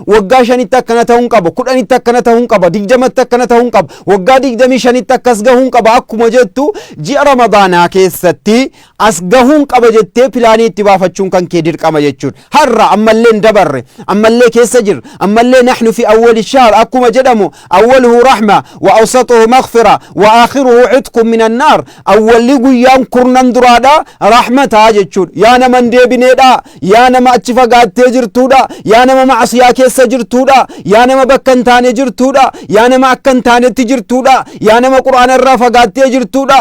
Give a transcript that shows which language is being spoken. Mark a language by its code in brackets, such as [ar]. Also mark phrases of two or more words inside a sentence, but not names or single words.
[om] Waggaa 5tti akkana ta'uu hin qabu. 10tti akkana ta'uu hin qabu. 20tti akkana ta'uu hin qabu. Waggaa 25tti akkas gahuu hin qabu. Akkuma jettu ji'a Ramadaanaa keessatti as gahuu hin qaba jettee pilaanii itti baafachuun kan kee dirqama jechuudha. Har'a ammallee hin dabarre. Ammallee keessa jirra. Ammallee [ar] نحن في أول شهر [om] akkuma jedhamu [ar] أوله رحمة وأوسطه مغفرة وآخره عتق من النار. [om] Awwalli guyyaan kurnan duraadha rahmataa jechuudha. Yaa nama hin deebineedha. Yaa nama achi fagaattee jirtuudha. Yaa nama macsiyaa keessa jirtuudha. Yaa nama bakka hin taane jirtuudha. Yaa nama akka hin taanetti jirtuudha. Yaa nama qur'aana irraa fagaattee jirtuudha.